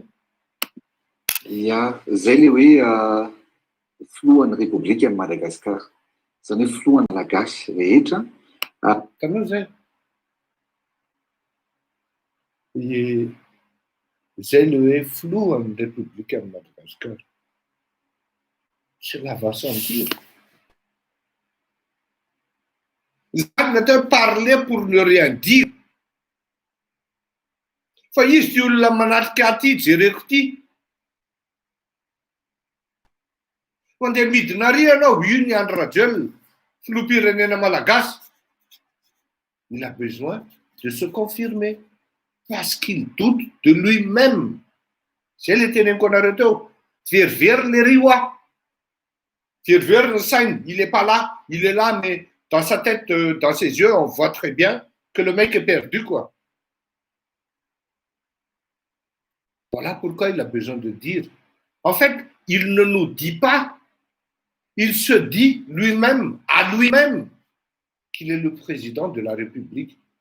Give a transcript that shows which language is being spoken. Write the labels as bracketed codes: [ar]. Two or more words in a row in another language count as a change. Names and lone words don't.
[mg] Ia, zay le hoe filohan'ny Repoblika ny Madagasikara. Zany hoe filohan'ny Malagasy rehetra. Tanao zay. Zay le hoe filohan'ny Repoblika ny Madagasikara. [fr] Cela va sans dire. [mg] Zany natao [fr] parler pour ne rien dire. [mg] Fa izy ty olona manatrika aty jereko ty. Mandeha midina ary anao io ny Andry Rajoelina, filoham-pirenena malagasy. [fr] Il a besoin de se confirmer parce qu'il doute de lui-même. Zay le teneniko anareo teo. [mg] Verivery le riwa. Verivery le sainy, [fr] il est pas là, il est là mais dans sa tête, dans ses yeux, on voit très bien que le mec est perdu quoi. Voilà pourquoi il a besoin de dire. En fait, il ne nous dit pas, il se dit lui-même, à lui-même, qu'il est le président de la République.